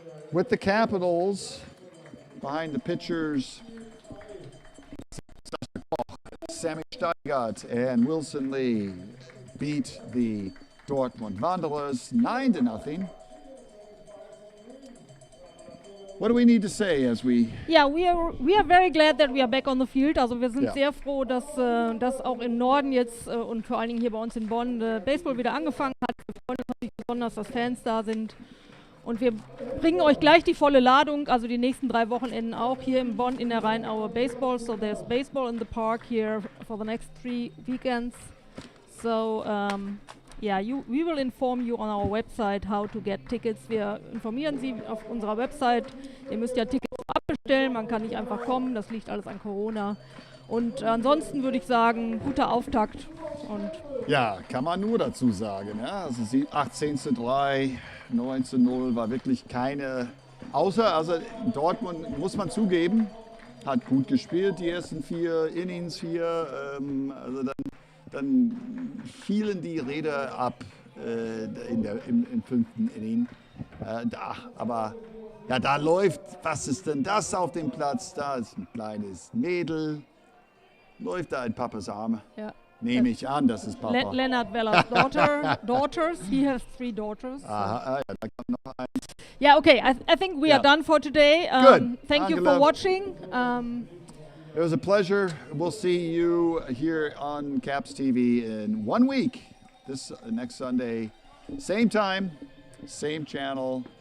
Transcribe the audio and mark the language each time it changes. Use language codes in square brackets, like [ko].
[en] With the Capitals behind the pitchers, Sammy Steigert and Wilson Lee beat the Dortmund Wanderers 9-0. What do we need to say as we... Ja, we are very glad that we are back on the field. [de] Also wir sind sehr froh, dass auch im Norden jetzt und vor allen Dingen hier bei uns in Bonn Baseball wieder angefangen hat. Wir freuen uns natürlich besonders, dass Fans da sind. Und wir bringen euch gleich die volle Ladung, also die nächsten 3 Wochenenden auch hier in Bonn in der Rheinaue Baseball. [en] So there's baseball in the park here for the next 3 weekends. So we will inform you on our website how to get tickets. [de] Wir informieren Sie auf unserer Website. Ihr müsst ja Tickets abbestellen, man kann nicht einfach kommen, das liegt alles an Corona. Und ansonsten würde ich sagen, guter Auftakt. Und ja, kann man nur dazu sagen. Ja? Also 18:3, 19:0 war wirklich keine, also Dortmund, muss man zugeben, hat gut gespielt, die ersten 4 Innings hier. Also dann fielen die Räder ab im 5. Inning. Aber ja, da läuft, was ist denn das auf dem Platz? Da ist ein kleines Mädel. Läuft da ein Papas Arm? Ja. Nehme ich an, das ist Papa. [en] Leonard Weller's daughters. He has 3 daughters. So. [de] Aha, ja, da kommt noch ein. [en] Yeah, okay. I think we are done for today. Good. Thank you for watching. It was a pleasure. We'll see you here on Caps TV in 1 week. This next Sunday, same time, same channel.